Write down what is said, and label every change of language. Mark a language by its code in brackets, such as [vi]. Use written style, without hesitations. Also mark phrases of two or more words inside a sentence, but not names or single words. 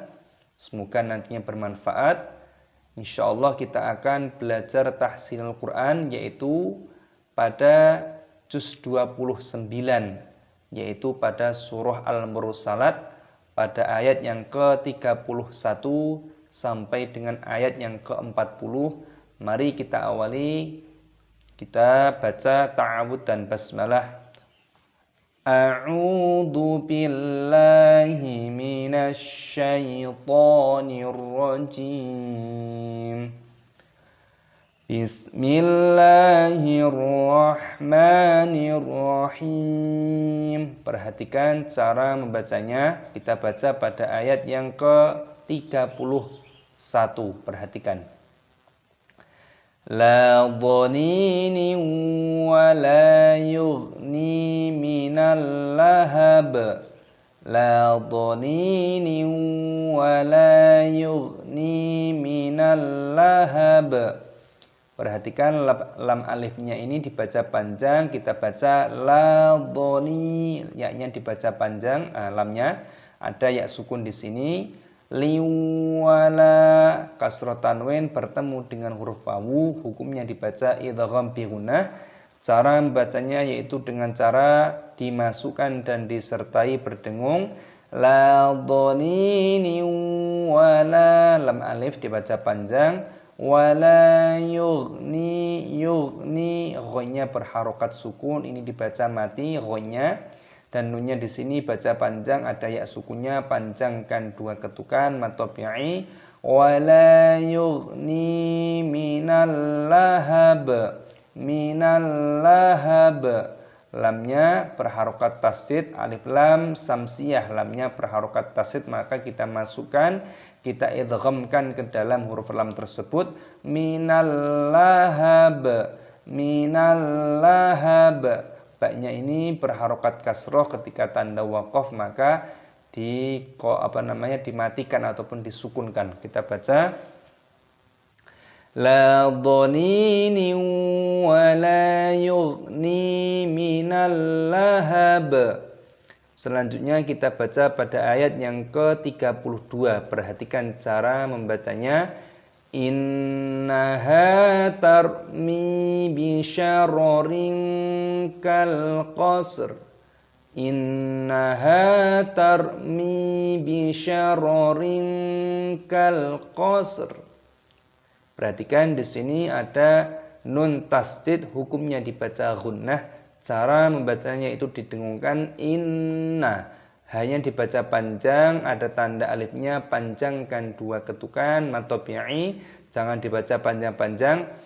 [id] Semoga nantinya bermanfaat. Insyaallah kita akan belajar tahsin Al-Quran, yaitu pada juz 29, yaitu pada surah Al-Mursalat, pada ayat yang ke-31 sampai dengan ayat yang ke-40. Mari kita awali, kita baca ta'awudz dan basmalah. [ar] أعوذ بالله من الشيطان الرجيم. بسم الله الرحمن الرحيم. [id] Perhatikan cara membacanya. Kita baca pada ayat yang ke-31. Perhatikan. [ar] لا ظنين ولا يغني من اللهب. لا ظنين ولا يغني من اللهب. [id] Perhatikan lam alifnya ini dibaca panjang. Kita baca [ar] لا ظني, [id] ya-nya dibaca panjang. Lamnya ada ya sukun di sini. Liwala kasroh tanwin bertemu dengan huruf wawu, hukumnya dibaca [ar] إدغام بغنة. [id] Cara membacanya yaitu dengan cara dimasukkan dan disertai berdengung. [ar] لا ظنين ولا, [id] lam alif dibaca panjang. [ar] ولا يغني, [id] yughni ghainnya berharokat sukun, ini dibaca mati ghainnya. Dan nunnya di sini baca panjang, ada ya sukunnya, panjangkan dua ketukan matobi'i. [ar] ولا يغني من اللهب من اللهب. [id] Lamnya berharokat tasdid, [ar] ألف لام شمسية, [id] lamnya berharokat tasdid, maka kita masukkan, kita idghamkan ke dalam huruf lam tersebut. [ar] من اللهب من اللهب. [id] Baknya ini berharokat kasroh, ketika tanda waqaf maka dimatikan ataupun disukunkan. Kita baca [ar] لا ظنين ولا يغني من اللهب. [id] Selanjutnya kita baca pada ayat yang ke-32. Perhatikan cara membacanya. [ar] إنها ترمي بشرر كالقصر. إنها ترمي بشرر كالقصر. [id] Perhatikan di sini ada nun tasdid, hukumnya dibaca gunnah. Cara membacanya itu didengungkan inna. Hanya dibaca panjang, ada tanda alifnya, panjangkan dua ketukan matobi'i, jangan dibaca panjang-panjang.